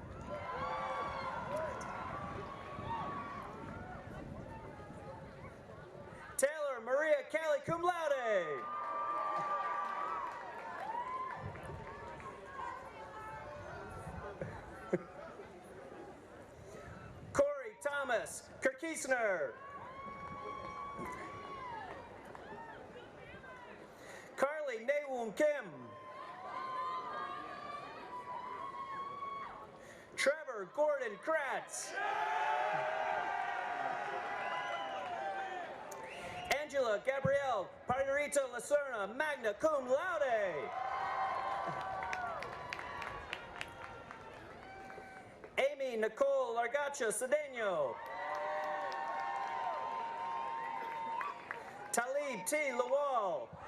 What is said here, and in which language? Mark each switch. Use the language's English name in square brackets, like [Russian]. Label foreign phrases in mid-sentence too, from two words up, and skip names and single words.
[English] Taylor Maria Kelly, [Latin] cum laude. [English] Corey Thomas Kirkisner. Carly Nawoon Kim. Trevor Gordon Kratz. Angela Gabrielle Parnerita Lacerna, [Latin] magna cum laude. [English] Amy Nicole Largacha Cedeno. Talib T. Lawal.